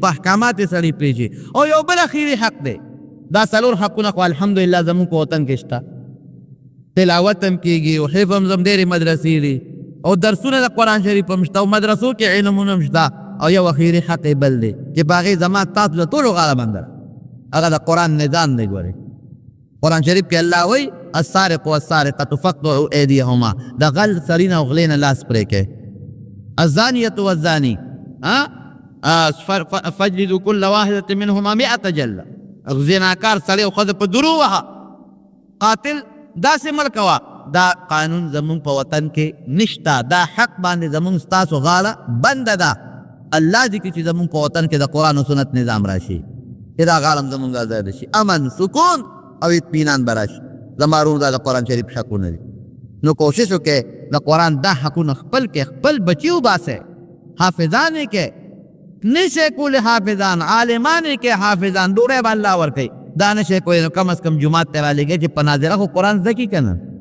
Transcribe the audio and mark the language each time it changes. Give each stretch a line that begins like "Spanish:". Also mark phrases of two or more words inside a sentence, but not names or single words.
Pashto: په احکامات یې سړی پوهېږي او یو بل اخیري حق دی دا څلور حقونه خو الحمدلله زموږ په وطن کې شته تلاوت هم کېږي او حفظ هم ډېرې مدرسې دي او درسونه د قرآن شریف هم شته او مدرسو کې علمونه هم شته او یو اخیري حق یې بل دی چې په هغې زما تاسو د ټولو غاړه بنده هغه د قرآن نظام دی ګورئ قرآن شریف کې الله وایي
Arabic: السارق والسارقة فاقطعوا أيديهما
Pashto: د غل سړي نه او غلې نه لاس پرې کړئ
Arabic: الزانية والزاني فاجلدوا كل واحدة منهما 100 جلدة
Pashto: زناکار سړی او ښځه په درو وهه قاتل داسې مړ کوه دا قانون زمونږ په وطن کې نشته دا حق باندې زمونږ ستاسو غاړه بنده ده الله دې کړي چې زمونږ په وطن کې د قرآن او سنت نظام راشي چې دا غاړه هم زمونږ ازاده شي امن سکون او اطمینان به راشي زما ورور دا د قرآن شریف حقونه دي نو کوشش وکړئ د قرآن دا حقونه خپل کې خپل بچي وباسئ حافظان یې کې نشئ کولی حافظان عالمان یې کې حافظان ډوډۍ به الله ورکوي دا نشئ کولی نو کم از کم جومات ته رالېږئ چې په ناظره خو قرآن زده کړي که نه